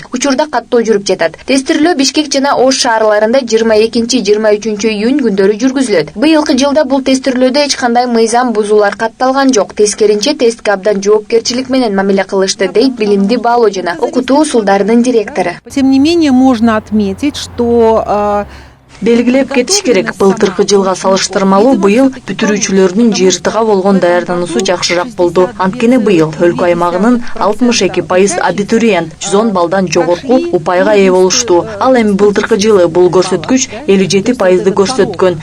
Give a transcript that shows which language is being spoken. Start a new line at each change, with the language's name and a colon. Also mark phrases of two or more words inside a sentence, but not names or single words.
Kyrgyz: Учурда каттоо жүрүп жатат. Тестирлөө Бишкек жана Ош шаарларында 22-23 июнь күндөрү жүргүзүлөт. Быйылкы жылда бул тестирлөөдө эч кандай мыйзам бузуулар катталган жок. Тескеринче тестке абдан жоопкерчилик менен мамиле кылышты, дейт билимди баалоо жана окутуу усулдарынын директору.
Russian: Тем не менее, можно отметить, что
Kyrgyz: белгилеп кетиш керек, былтыркы жылга салыштырмалуу быйыл бүтүрүүчүлөрдүн ЖРТга болгон даярдануусу жакшыраак болду. Анткени быйыл өлкө аймагынын 62% абитуриент 110 балдан жогорку упайга ээ болушту. Ал эми былтыркы жылы бул көрсөткүч 57%ды көрсөткөн.